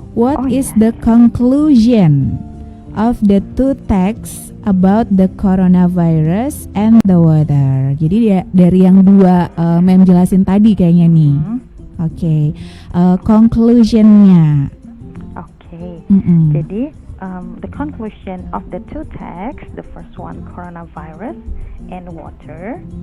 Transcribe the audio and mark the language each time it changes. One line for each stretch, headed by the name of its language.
English: What is the conclusion of the two texts about the coronavirus and the water?
Indonesian: Jadi dari yang dua Mem jelasin tadi kayaknya nih. Oke, conclusionnya. Oke.
English: Jadi the conclusion of the two texts, the first one coronavirus and water.